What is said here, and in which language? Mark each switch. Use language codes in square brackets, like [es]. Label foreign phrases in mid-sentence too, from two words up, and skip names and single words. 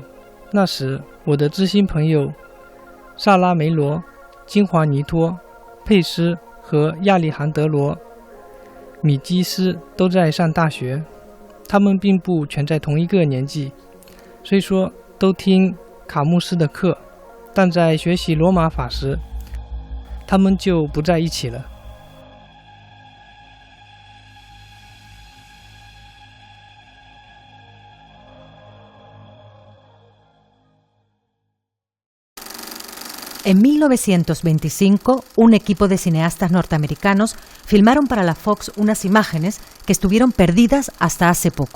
[zh] 那时，我的知心朋友萨拉梅罗、金华尼托、佩斯和亚历杭德罗·米基斯都在上大学，他们并不全在同一个年纪，虽说都听卡穆斯的课，但在学习罗马法时，他们就不在一起了。 [es] En 1925, un equipo de cineastas norteamericanos filmaron para la Fox unas imágenes que estuvieron perdidas hasta hace poco.